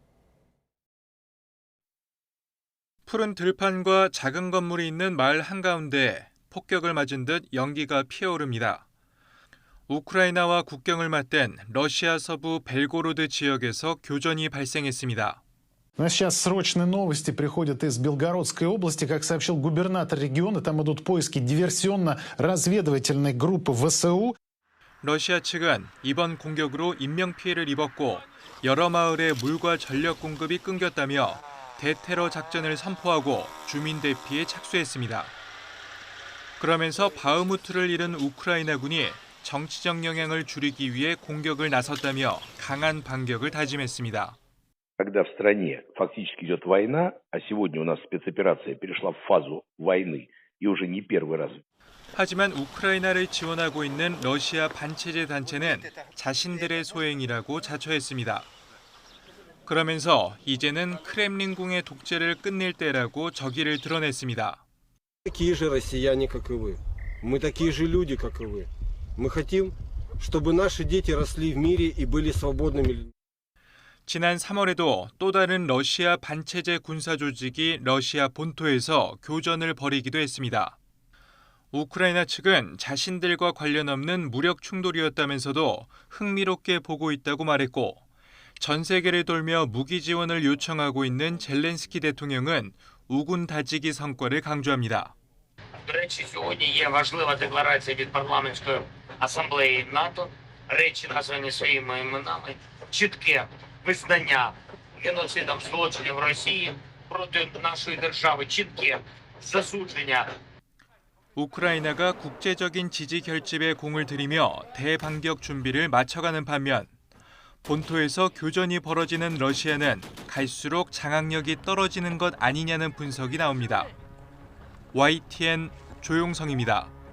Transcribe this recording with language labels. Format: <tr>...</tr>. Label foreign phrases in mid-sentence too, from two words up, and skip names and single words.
<ko>푸른 들판과 작은 건물이 있는 마을 한가운데 폭격을 맞은 듯 연기가 피어오릅니다. 우크라이나와 국경을 맞댄 러시아 서부 벨고로드 지역에서 교전이 발생했습니다.</ko> <ru>У нас сейчас срочные новости приходят из Белгородской области. Как сообщил губернатор региона, там идут поиски диверсионно-разведывательной группы ВСУ.</ru> <ko>러시아 측은 이번 공격으로 인명피해를 입었고 여러 마을에 물과 전력 공급이 끊겼다며 대테러 작전을 선포하고 주민 대피에 착수했습니다. 그러면서 바흐무트를 잃은 우크라이나군이 정치적 영향을 줄이기 위해 공격을 나섰다며 강한 반격을 다짐했습니다.</ko> <ru>Когда в стране фактически идет война, а сегодня у нас спецоперация перешла в фазу войны, и уже не первый раз.</ru> <ko>하지만 우크라이나를 지원하고 있는 러시아 반체제 단체는 자신들의 소행이라고 자처했습니다. 그러면서 이제는 크렘린궁의 독재를 끝낼 때라고 적의를 드러냈습니다.</ko> <ru>Такие же россияне, как и вы. Мы такие же люди, как и вы. Мы хотим, чтобы наши дети росли в мире и были свободными людьми.</ru> <ko>지난 3월에도 또 다른 러시아 반체제 군사 조직이 러시아 본토에서 교전을 벌이기도 했습니다. 우크라이나 측은 자신들과 관련 없는 무력 충돌이었다면서도 흥미롭게 보고 있다고 말했고 전 세계를 돌며 무기 지원을 요청하고 있는 젤렌스키 대통령은 우군 다지기 성과를 강조합니다.</ko> <uk>До речі, сьогодні є важлива декларація від парламентської асамблеї НАТО, речі названі своїми іменами, чітке визнання геноцидом злочинів Росії проти нашої держави, чітке засудження.</uk> <ko>우크라이나가 국제적인 지지 결집에 공을 들이며 대반격 준비를 맞춰가는 반면 본토에서 교전이 벌어지는 러시아는 갈수록 장악력이 떨어지는 것 아니냐는 분석이 나옵니다. YTN 조용성입니다.</ko>